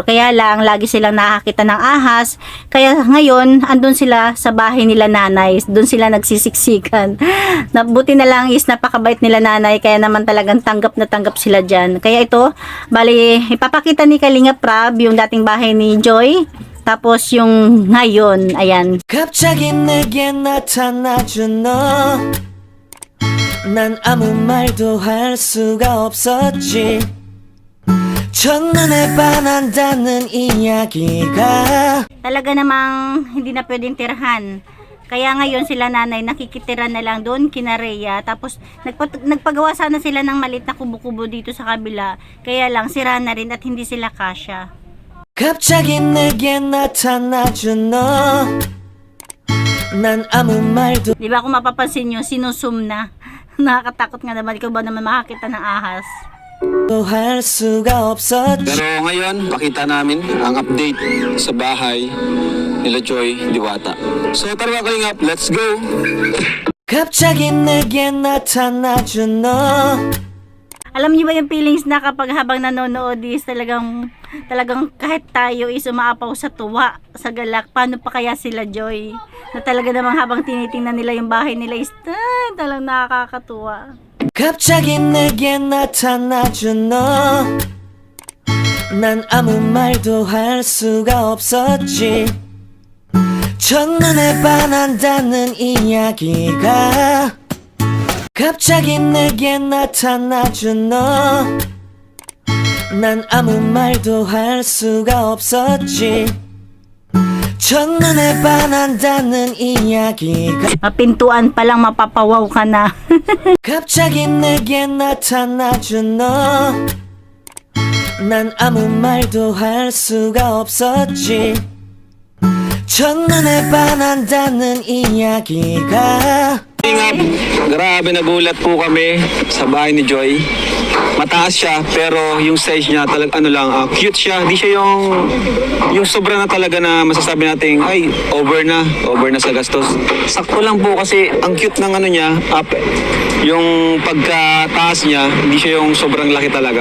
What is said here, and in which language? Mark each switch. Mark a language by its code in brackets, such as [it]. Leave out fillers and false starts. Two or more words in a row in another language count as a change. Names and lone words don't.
[tl] Kaya lang, lagi silang nakakita ng ahas. Kaya ngayon, andun sila sa bahay nila nanay. Dun sila nagsisiksikan. Buti na lang is napakabait nila nanay. Kaya naman talagang tanggap na tanggap sila dyan. Kaya ito, bali, ipapakita ni Kalingap Rob yung dating bahay ni Joy. Tapos yung ngayon, ayan. [ko] 갑자기 내게 나타나준 너 난 아무 말도 할 수가 없었지 첫눈에 반한다는 이야기가 [tl] Talaga namang hindi na pwedeng tirahan. Kaya ngayon sila nanay nakikitira na lang doon kina Rhea. Tapos nagpagawa sana sila ng maliit na kubo-kubo dito sa kabila. Kaya lang sira na rin at hindi sila kasya. [ko] 갑자기 내게 나타나준 너 난 아무 말도 [tl] Di ba kung mapapansin nyo, sinusum na. Nakakatakot nga naman. Ikaw ba naman makakita ng ahas? [ko] 할 수가 없었지 [tl] Pero ngayon, makita namin ang update sa bahay nila Joy Diwata. So tara mga Kalingap, [en] let's go! [ko] 갑자기 내게 나타나준 너 [tl] Alam niyo ba yung feelings na kapag habang nanonood is talagang kahit tayo is umaapaw sa tuwa, sa galak. Paano pa kaya sila Joy? Na talaga namang habang tinitingnan nila yung bahay nila is talagang nakakatuwa. [ko] 갑자기 내게 나타나준 너 난 아무 말도 할 수가 없었지 첫눈에 반한다는 이야기가 갑자기 내게 나타나준 너. 난 아무 말도 할 수가 없었지. 첫눈에 반한다는 이야기가 [tl] Mapintuan pa lang mapapawaw ka na. [ko] 갑자기 내게 나타나준 너. 난 아무 말도 할 수가 없었지. 첫눈에 반한다는 이야기가 [tl] Ingap, grabe nagulat po kami sa bahay ni Joy. Mataas siya pero yung size niya cute siya. Hindi siya yung sobra na talaga na masasabi natin ay over na sa gastos. Sakto lang po kasi ang cute ng niya, yung pagkataas niya, hindi siya yung sobrang laki talaga.